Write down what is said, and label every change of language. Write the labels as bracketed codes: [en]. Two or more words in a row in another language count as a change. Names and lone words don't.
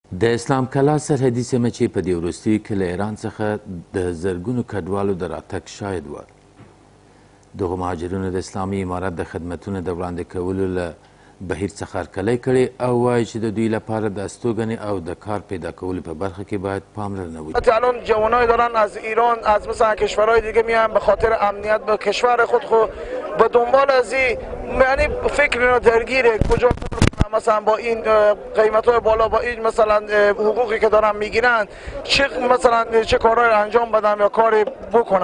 [ps] د اسلام کلا سرحدي سیمه چې په دې وروستیو کې له ایران څخه د زرګونو کډوالو د راتګ شاهد وه. دغو مهاجرینو د اسلامي امارت د خدمتونو د وړاندې کولو له بهیر څخه هرکلی کړی او وایي چې د دوی لپاره د استوګنې او د کار پیدا کولو په برخه کې باید پاملرنه وشي. [fa] الان جوانای دارن از ایران از مثلا کشورهای دیگه میان به خاطر امنیت به کشور خود به دنبال از این یعنی فکر اینا درگیره کجا مثلا با این قیمت‌های بالا با این مثلا حقوقی که دارن میگیرن چه کارهایی انجام بدم یا کاری بکنم.